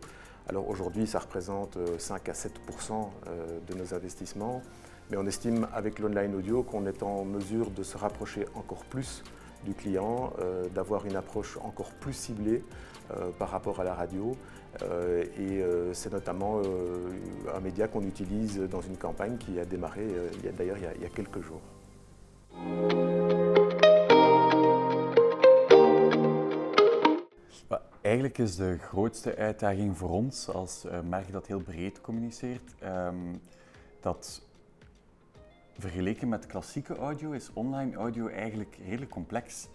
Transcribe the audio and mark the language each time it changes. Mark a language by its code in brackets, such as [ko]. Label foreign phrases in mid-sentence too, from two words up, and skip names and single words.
[fr] Alors aujourd'hui, ça représente 5 à 7% de nos investissements, mais on estime avec l'online audio qu'on est en mesure de se rapprocher encore plus du client, d'avoir une approche encore plus ciblée par rapport à la radio. Et c'est notamment un média qu'on utilise dans une campagne qui a démarré il y a quelques jours. [nl] Eigenlijk is de grootste uitdaging voor ons als merk dat heel breed communiceert, dat vergeleken met klassieke audio is online audio eigenlijk redelijk complex.